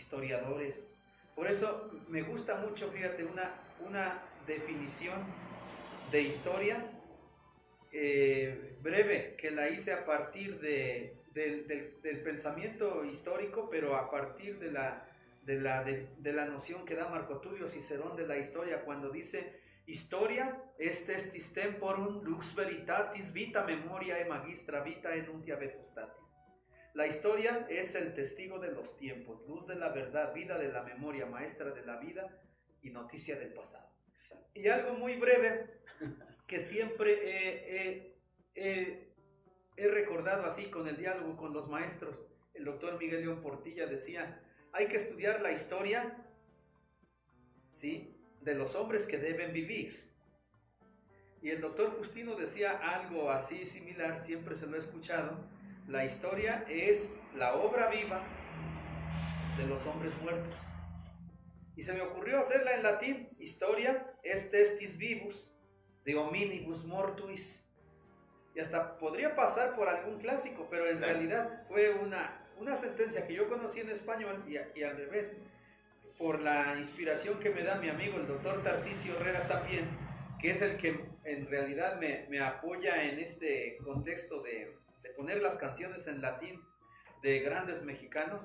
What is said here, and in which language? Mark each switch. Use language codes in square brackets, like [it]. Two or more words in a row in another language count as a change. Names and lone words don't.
[es] Por eso me gusta mucho, fíjate, una definición de historia breve que la hice a partir del pensamiento histórico, pero a partir de la noción que da Marco Tulio Cicerón de la historia, cuando dice: [la] historia est testis temporum lux veritatis vita memoriae magistra vita enuntia vetustatis. [es] La historia es el testigo de los tiempos, luz de la verdad, vida de la memoria, maestra de la vida y noticia del pasado. Y algo muy breve que siempre he recordado así con el diálogo con los maestros. El doctor Miguel León Portilla decía: hay que estudiar la historia, ¿sí?, de los hombres que deben vivir. Y el doctor Justino decía algo así similar, siempre se lo he escuchado: la historia es la obra viva de los hombres muertos. Y se me ocurrió hacerla en latín: [la] historia est testis vivus de hominibus mortuis. [es] Y hasta podría pasar por algún clásico, pero en realidad fue una sentencia que yo conocí en español y al revés, por la inspiración que me da mi amigo el doctor Tarcisio Herrera Sapien, que es el que en realidad me apoya en este contexto de poner las canciones en latín de grandes mexicanos.